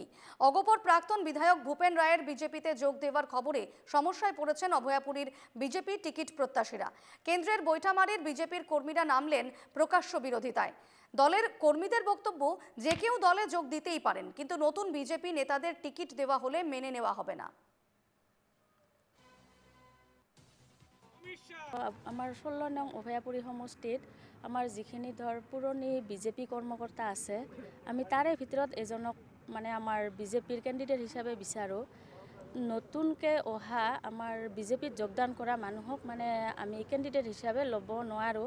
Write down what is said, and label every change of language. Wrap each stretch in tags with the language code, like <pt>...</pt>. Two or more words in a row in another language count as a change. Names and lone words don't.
<bn>অগপর প্রাক্তন বিধায়ক ভূপেন রায়ের বিজেপিতে যোগ দেওয়ার খবরে সমস্যায় পড়েছেন অভয়াপুরীর বিজেপি টিকিট প্রত্যাশীরা। কেন্দ্রের বৈঠামারির বিজেপির কর্মীরা নামলেন প্রকাশ্য বিরোধিতায়। দলের কর্মীদের বক্তব্য, যে কেউ দলে যোগ দিতেই পারেন, কিন্তু নতুন বিজেপি নেতাদের টিকিট দেওয়া হলে মেনে নেওয়া হবে না।</bn> <as>আমাৰ 16 নং অভয়াপুৰী সমষ্টিত আমাৰ যিখিনি পুৰণি বিজেপি কৰ্মকৰ্তা আছে, আমি তাৰে ভিতৰত এজনক মানে আমাৰ বিজেপিৰ কেণ্ডিডেট হিচাপে বিচাৰোঁ। নতুনকৈ অহা আমাৰ বিজেপিত যোগদান কৰা মানুহক মানে আমি কেণ্ডিডেট হিচাপে ল'ব নোৱাৰোঁ।</as>